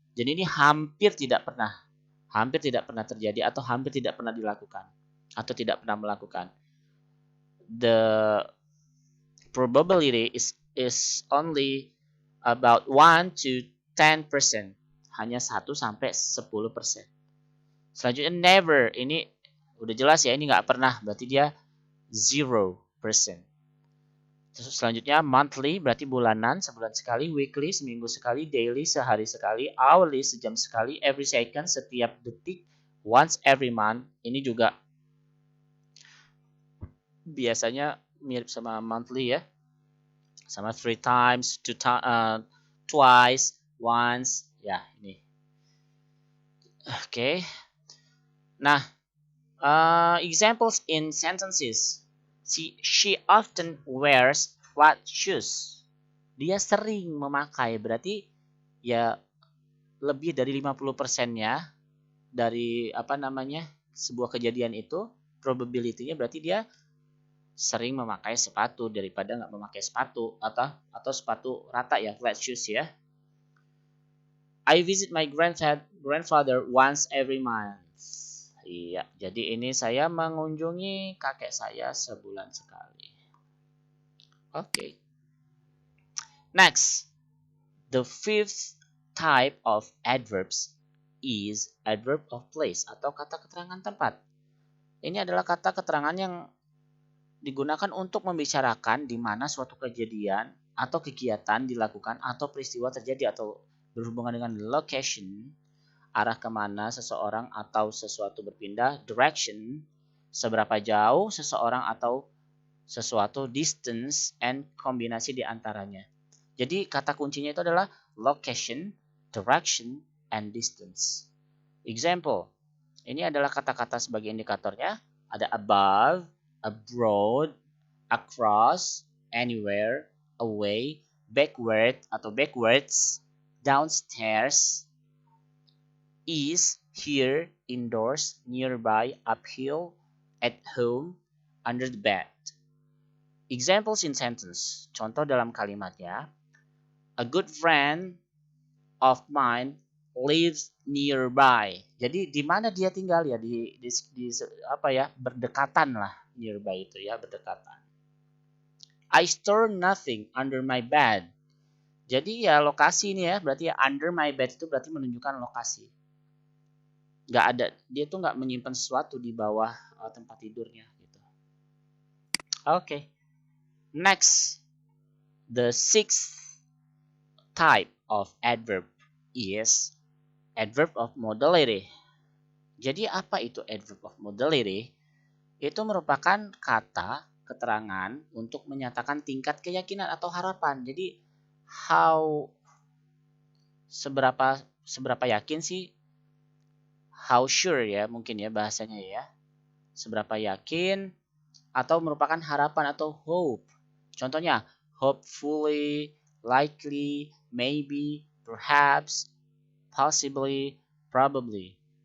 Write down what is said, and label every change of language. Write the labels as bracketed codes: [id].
[id] Jadi ini hampir tidak pernah terjadi atau hampir tidak pernah dilakukan atau tidak pernah melakukan. [en] The probability is only about 1 to 10%. [id] Hanya 1 sampai 10%. Selanjutnya never, ini udah jelas ya, ini nggak pernah, berarti dia 0%. Terus selanjutnya monthly berarti bulanan, sebulan sekali, weekly seminggu sekali, daily sehari sekali, hourly sejam sekali, every second setiap detik, [en] once every month. [id] Ini juga biasanya mirip sama monthly ya. Sama 3 times, twice, once, ya ini. Oke. [en] Nah, examples in sentences. She often wears flat shoes. [id] Dia sering memakai, berarti ya lebih dari 50%-nya dari sebuah kejadian itu, probability-nya berarti dia sering memakai sepatu daripada nggak memakai sepatu atau sepatu rata ya, flat shoes ya. [en] I visit my grandfather once every month. [id] Iya, jadi ini saya mengunjungi kakek saya sebulan sekali. Oke. [en] Next, the fifth type of adverbs is adverb of place [id] atau kata keterangan tempat. Ini adalah kata keterangan yang digunakan untuk membicarakan di mana suatu kejadian atau kegiatan dilakukan atau peristiwa terjadi atau berhubungan dengan location, arah kemana seseorang atau sesuatu berpindah, direction, seberapa jauh seseorang atau sesuatu, distance, and kombinasi di antaranya. Jadi kata kuncinya itu adalah location, direction, and distance. Example, ini adalah kata-kata sebagai indikatornya. [en] Ada above, abroad, across, anywhere, away, backward atau backwards, downstairs, is, here, indoors, nearby, uphill, at home, under the bed. Examples in sentence. [id] Contoh dalam kalimatnya. [en] A good friend of mine lives nearby. [id] Jadi di mana dia tinggal ya, di apa ya, berdekatan lah, nearby itu ya, berdekatan. [en] I store nothing under my bed. [id] Jadi ya lokasi ini ya, berarti ya under my bed itu berarti menunjukkan lokasi. Nggak ada, dia tuh nggak menyimpan sesuatu di bawah tempat tidurnya gitu. Oke. [en] Next, the sixth type of adverb is adverb of modality. [id] Jadi apa itu adverb of modality? Itu merupakan kata keterangan untuk menyatakan tingkat keyakinan atau harapan. Jadi seberapa yakin sih? [en] How sure [id] ya mungkin ya bahasanya ya. Seberapa yakin atau merupakan harapan atau hope. Contohnya hopefully, likely, maybe, perhaps, possibly, probably.